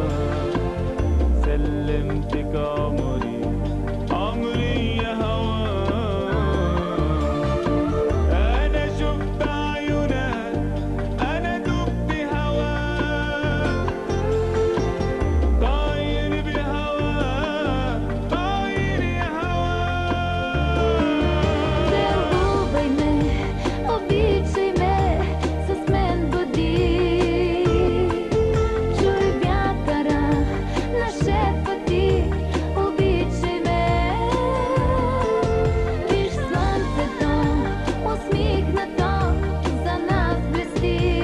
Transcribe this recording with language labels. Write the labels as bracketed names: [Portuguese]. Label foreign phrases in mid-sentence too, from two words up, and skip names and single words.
[Arabic] سلمتك عمري عمري يا هواها أنا شفت عيونها أنا دبت هواها طاير بهواها طاير يا هواها [Bulgarian] Целувай ме, обичай ме, с мен бъди. Чуй вятъра на шепоти, обичай ме. Виж слънцето, усмихнато за нас блести.